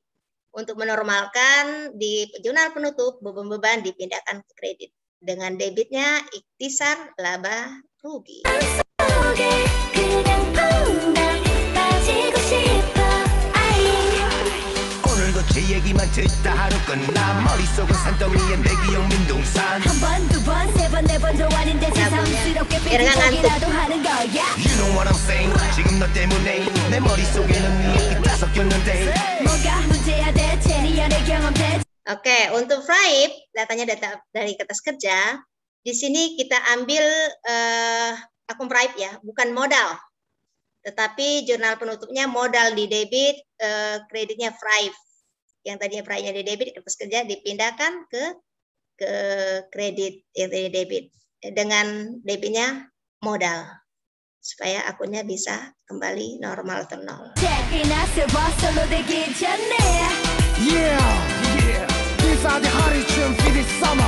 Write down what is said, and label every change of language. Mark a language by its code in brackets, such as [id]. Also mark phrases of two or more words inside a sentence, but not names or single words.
[id] Untuk menormalkan di jurnal penutup beban-beban dipindahkan ke kredit. Dengan debitnya ikhtisar laba rugi. [ko] 제 얘기만 듣다 하루 끝나 머릿속은 산더미에 내기용 민둥산 한 번, 두 번, 세 번, 네 번 좋아하는데 새삼스럽게 삐끗하기라도 하는 거야 [en] You know what I'm saying [ko] 지금 너 때문에 내 머릿속에는 이렇게 다 섞였는데 뭐가 문제야 대체 네 연애 경험 대체 [id] Oke, untuk Fraib, datanya data dari kertas kerja. Di sini kita ambil akun Fraib ya, bukan modal. Tetapi jurnal penutupnya modal di debit, kreditnya Fraib. Yang tadinya Fraibnya di debit, kertas kerja dipindahkan ke kredit yang tadi debit. Dengan debitnya modal. Supaya akunnya bisa kembali normal atau nol. [en] These are the hurricane for this summer.